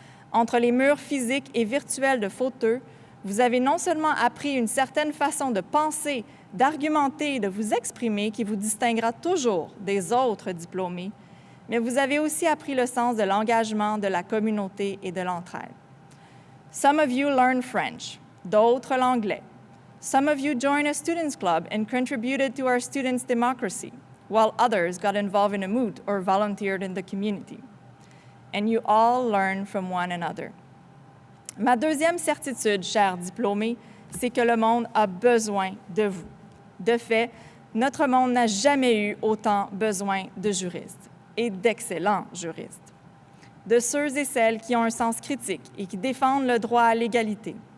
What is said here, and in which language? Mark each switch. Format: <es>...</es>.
<fr>Entre les murs physiques et virtuels de Fauteux, vous avez non seulement appris une certaine façon de penser, d'argumenter et de vous exprimer qui vous distinguera toujours des autres diplômés, mais vous avez aussi appris le sens de l'engagement, de la communauté et de l'entraide.</fr> <en>Some of you learned French,</en> <fr>d'autres l'anglais.</fr> <en>Some of you joined a students' club and contributed to our students' democracy, while others got involved in a moot or volunteered in the community. And you all learn from one another.</en> <fr>Ma deuxième certitude, chers diplômés, c'est que le monde a besoin de vous. De fait, notre monde n'a jamais eu autant besoin de juristes et d'excellents juristes, de ceux et celles qui ont un sens critique et qui défendent le droit à l'égalité.</fr>